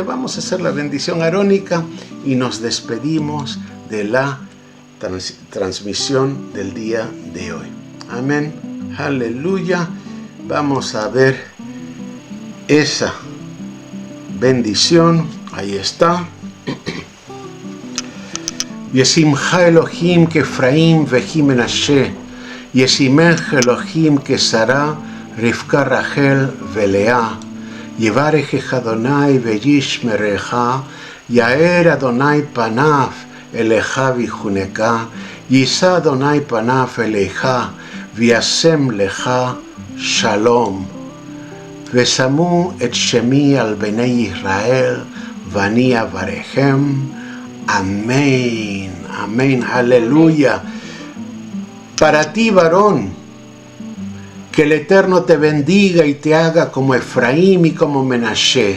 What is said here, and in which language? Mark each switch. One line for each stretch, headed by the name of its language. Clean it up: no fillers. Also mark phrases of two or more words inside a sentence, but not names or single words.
Spanish: Vamos a hacer la bendición arónica y nos despedimos de la transmisión del día de hoy. Amén. Aleluya. Vamos a ver esa bendición. Ahí está.
Hebrew: ישימך אלהים כאפרים וכמנשה, ישימך אלהים כשרה רבקה רחל ולאה, יברכך אדני וישמרך, יאר אדני פניו אליך ויחנך, ישא אדני פניו אליך, וישם לך שלום. ושמו את שמי על בני ישראל, ואני אברכם.
Spanish: Amén, amén, aleluya. Para ti, varón, que el Eterno te bendiga y te haga como Efraín y como Menashe.